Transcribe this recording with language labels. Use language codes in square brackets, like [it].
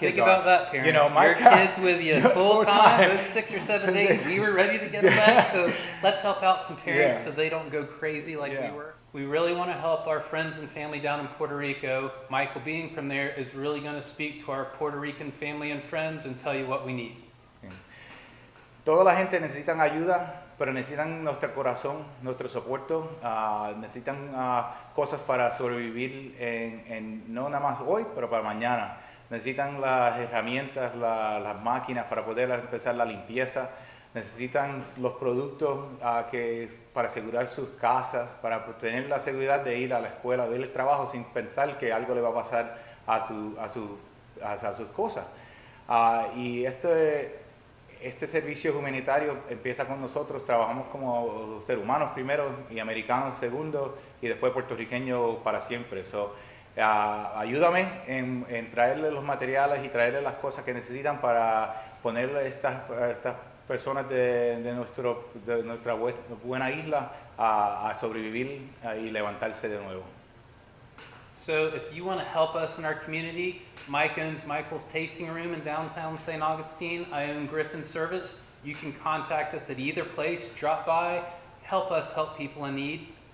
[en] Think about that, parents. Your kids with you full time, those 6 or 7 days. We were ready to get them back, so let's help out some parents so they don't go crazy like we were. We really want to help our friends and family down in Puerto Rico. Michael, being from there, is really going to speak to our Puerto Rican family and friends and tell you what we need. [es] Toda la gente necesitan ayuda, pero necesitan nuestro corazón, nuestro soporte, necesitan cosas para sobrevivir no nada más hoy, pero para mañana. Necesitan las herramientas, las máquinas para poder empezar la limpieza. Necesitan los productos para asegurar sus casas, para tener la seguridad de ir a la escuela, de ir al trabajo sin pensar que algo le va a pasar a sus cosas. Y este servicio humanitario empieza con nosotros. Trabajamos como seres humanos primero y americanos segundo y después puertorriqueños para siempre. Ayúdame en traerle los materiales y traerle las cosas que necesitan para ponerle estas personas de nuestra buena isla a sobrevivir y levantarse de nuevo. [en] So if you want to help us in our community, Mike owns Michael's Tasting Room in downtown St. Augustine. I own Griffin's Service. You can contact us at either place. Drop by. Help us help people in need.